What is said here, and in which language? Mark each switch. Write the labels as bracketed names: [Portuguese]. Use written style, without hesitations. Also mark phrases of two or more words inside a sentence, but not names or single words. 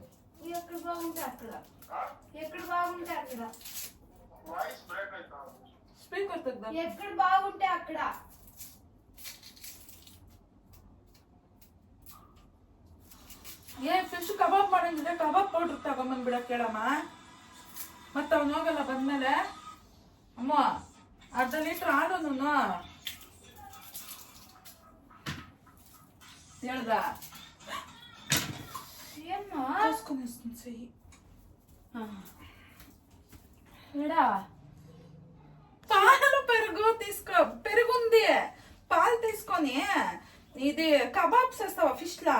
[Telugu] ఎక్కడ బాగుంటే అక్కడ, ఎక్కడ బాగుంటే అక్కడ. స్పీకర్ తెద్దాం. ఎక్కడ బాగుంటే అక్కడ. [English] fish kabab [Kannada] ಮಾಡಂಗಿದ್ರೆ [English] kabab powder [Kannada] ತಗೊಂಬಂದ್ಬಿಡಕ್ ಹೇಳಮ್ಮ. ಮತ್ತ ಅವ್ನು ಹೋಗಲ್ಲ ಬಂದ್ಮೇಲೆ. ಅಮ್ಮ, ಅರ್ಧ ಲೀಟರ್ ಹಾಲು ಹೇಳ್ದ ಸಹಿ. [Telugu] పాలు పెరుగు తీసుకో. పెరుగుంది, పాలు తీసుకొని ఇది కబాబ్ చేస్తావా ఫిష్ లా?